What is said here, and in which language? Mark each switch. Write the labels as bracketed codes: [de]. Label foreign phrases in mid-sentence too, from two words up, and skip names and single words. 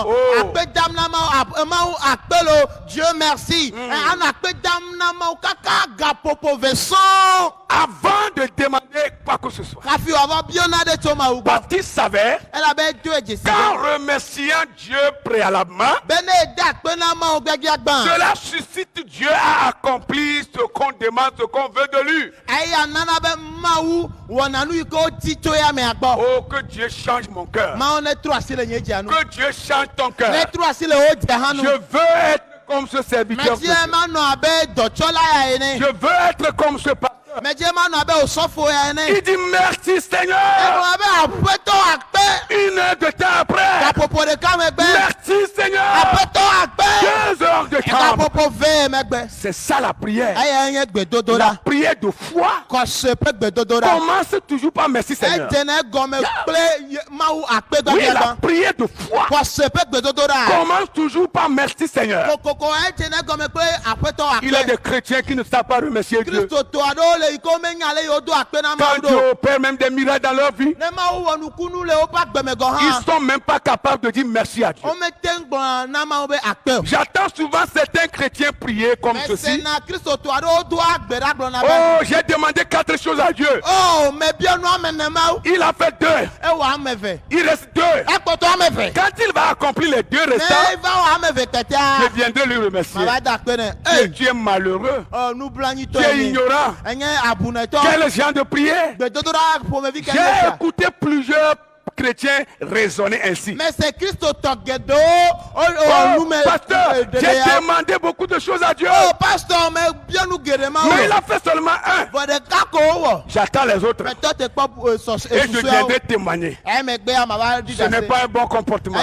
[fr] Oh. [ee] akpe dam na Mawu akpelo [fr] Dieu merci. [ee] Anɔ akpe dam na Mawu kaka gaƒoƒo ve sɔŋ. [fr] Avant de demander quoi que ce soit. [ee] Hafi wòavɔ biɔna ɖe tso Mawu gbɔ. [fr] Parce qu'il savait [ee] Elabe do edzesi [fr] qu'en [ee] ɖe. [fr] remerciant Dieu préalablement, [ee] Be ne ede akpe na Mawu gbegblẽ gbã. [fr] cela suscite Dieu à accomplir ce qu'on demande, ce qu'on veut de lui. [ee] Eya nana be Mawu wɔna nu yi ke wodi tso ya mea gbɔ. [fr] Oh, que Dieu change mon cœur. [ee] Mawu ne trɔ asi le nye dzia nu. [fr] Que Dieu change ton [ee] Ne [fr] cœur. [ee] trɔ asi le wo dze hã nu. [fr] Je veux être comme ce serviteur. de [ee] Medie [fr] Dieu. [ee] manɔ abe dɔtsɔla ya ene. [fr] Je veux être comme ce pasteur. [ee] Medie manɔ abe osɔfo ya ene. [fr] Il dit merci Seigneur. [ee] Egblɔ abe aƒetɔ akpe. [fr] 1 heure de temps après. [ee] Gaƒoƒo ɖeka megbe. [fr] Merci Seigneur. [ee] Aƒetɔ akpe. [fr] 2 heures de temps. [ee] Gaƒoƒo ve megbe. [fr] C'est ça la prière. [ee] Eya nye gbedodo [fr] La [ee] ɖa. [fr] prière de foi [ee] Kɔse ƒe gbedodo ɖa. [fr] commence toujours par merci Seigneur. [ee] Edzena egɔme kple Mawu akpe [fr] Oui, [ee] gbegblẽ [fr] la [ee] gbã. [fr] prière de foi [ee] Kɔse ƒe gbedodo ɖa. [fr] commence toujours par merci Seigneur. [ee] Kokoko edzena egɔme kple aƒetɔ [fr] Il y a [ee] akpe. [fr] des chrétiens qui ne savent pas remercier Dieu. [ee] Kristoto aɖewo le yi ke womenya le yiwo do akpe na [fr] Quand [ee] Mawu [fr] Dieu [ee] ɖo. [fr] opère même des miracles dans leur vie, [ee] Ne Mawu wɔ nukunu le woƒe agbeme gɔ [fr] ils [ee] hã. [fr] ne sont même pas capables de dire merci à Dieu. [ee] Womete ŋu gblɔna na Mawu be akpe o. [fr] J'entends souvent certains chrétiens prier comme ceci. [ee] Mesena Kristoto aɖewo do agbe ɖa gblɔna be. [fr] Oh, j'ai demandé 4 choses à Dieu. [ee] Oh, mebia nu ame ne Mawu. [fr] Il a fait 2. [ee] Ewɔ ame eve. [fr] Il reste 2. [ee] Ekpɔtɔ ame eve. [fr] Quand il va accomplir les 2 [ee] Ne [fr] restants, [ee] eva wɔ ame eve [fr] je [ee] kɛtɛa. [fr] viendrai lui remercier. [ee] Mava da akpe ne. [fr] Et tu es malheureux. [ee] Nublanyitɔ [fr] Tu es ignorant. [ee] Enye abunɛtɔ. [fr] Quel genre de prière? [ee] Gbedodoɖa ƒomevi [fr] J'ai [ee] kɛ [fr] écouté plusieurs chrétiens raisonner ainsi. Mais c'est Christ au togedo. Oh, pasteur, j'ai demandé beaucoup de choses à Dieu. Oh, pasteur, mais bien nous guérir. Mais il a fait seulement un. J'attends les autres. Et je viendrai témoigner. Ce n'est pas un bon comportement.